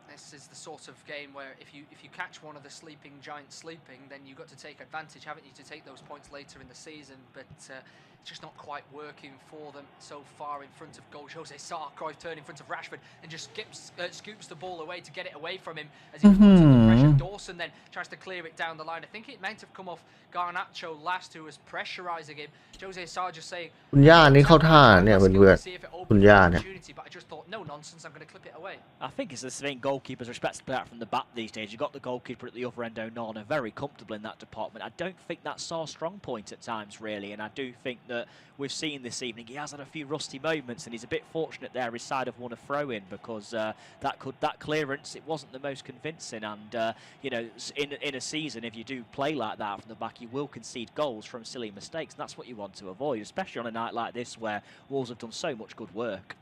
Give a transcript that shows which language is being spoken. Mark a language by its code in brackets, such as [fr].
[en] This is the sort of game where if you catch one of the sleeping giants sleeping, then you've got to take advantage, haven't you, to take those points later in the season, but it's just not quite working for them so far in front of goal. Jose Sarr, Cruyff turn in front of Rashford and just scoops the ball away to get it away from him as he puts under pressure. Dawson then tries to clear it down the line. I think it meant to have come off Garnacho last, who was pressurising him. Jose Sarr just saying, [th] คุณย่านี่เข้าท่าเนี่ยเพื่อนๆคุณย่าเนี่ย [en] but I just thought, no nonsense, I'm going to clip it away. I think it's the thing, goalkeepers respect to play out from the back these days. You've got the goalkeeper at the other end, Onana, very comfortable in that department. I don't think that's Sarr's strong point at times, really, and I do think that we've seen this evening he has had a few rusty moments, and he's a bit fortunate there his side have won a throw-in, because that clearance, it wasn't the most convincing, and in a season, if you do play like that from the back, you will concede goals from silly mistakes, and that's what you want to avoid, especially on a night like this where Wolves have done so much good work.